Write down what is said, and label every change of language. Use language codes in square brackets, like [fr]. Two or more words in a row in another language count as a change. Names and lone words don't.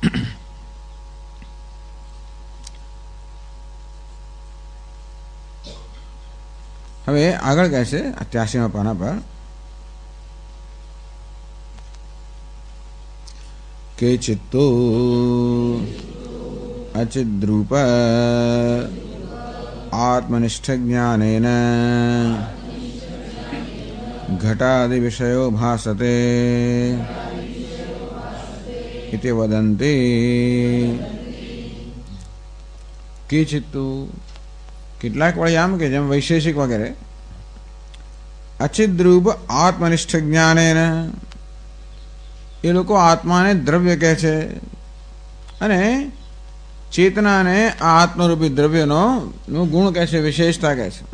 [gu] હવે આગળ કહે છે 88મા પાના પર [sa] કે ચિત્તો અચિદ્રૂપ આત્મનિષ્ઠ જ્ઞાનેન घटादि विषयो भासते इति वदन्ति। किचित्तु [gu] કેટલાક વળી આમ કે જેમ વૈશેષિક વગેરે [sa] અચિદ્રૂપ આત્મનિષ્ઠ જ્ઞાનેન, [gu] એ લોકો આત્માને દ્રવ્ય કહે છે અને ચેતનાને આ આત્મરૂપી દ્રવ્યનો ગુણ કહે છે, વિશેષતા કહે છે।